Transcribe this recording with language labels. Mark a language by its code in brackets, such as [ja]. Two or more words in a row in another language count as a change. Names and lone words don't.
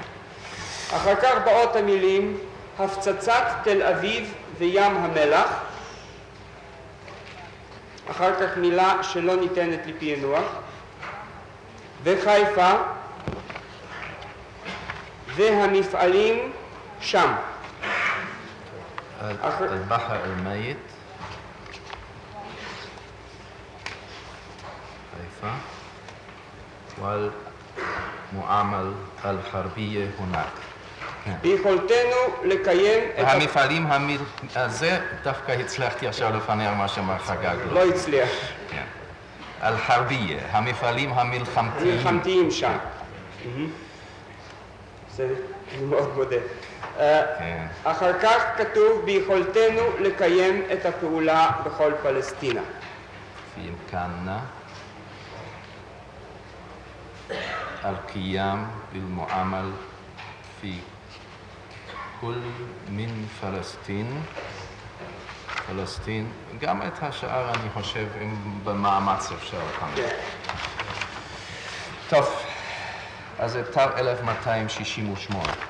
[he] אחר כך באות המילים הפצצת תל אביב וים המלח, אחר כך מילה שלא ניתנת לפענוח, וחיפה, והמפעלים שם. [ar] البحر الميت חיפה والمعامل الحربية هناك. [he] ביכולתנו לקיים את... המפעלים, זה דווקא הצלחתי עכשיו לפענח מה שאמר חגג. לא הצליח. כן. אל-חרבייה, המפעלים המלחמתיים. מלחמתיים שם. זה אני מאוד מודה. אחר כך כתוב ביכולתנו לקיים את הפעולה בכל פלסטינה. [ar] في إمكاننا القيام بالمعامل في كل من [he] פלסטין, גם את השאר אני חושב במאמץ אפשר כאן. טוב, אז זה תו 1268.